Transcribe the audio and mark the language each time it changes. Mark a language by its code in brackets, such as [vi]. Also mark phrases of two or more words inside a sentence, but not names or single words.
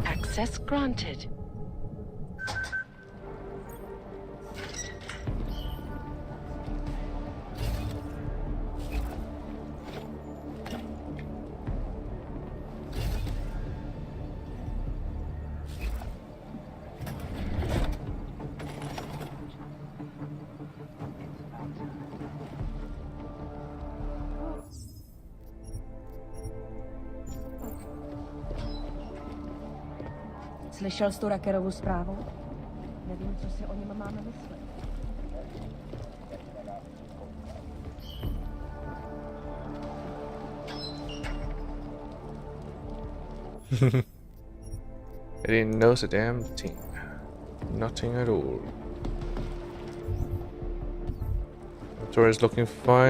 [en] Access granted. [cs] Slyšel jsi tu Rackerovu zprávu? Nevím, co si o něm máme myslet. [en] I didn't notice a damn thing. Nothing at all. Inventory is looking fine.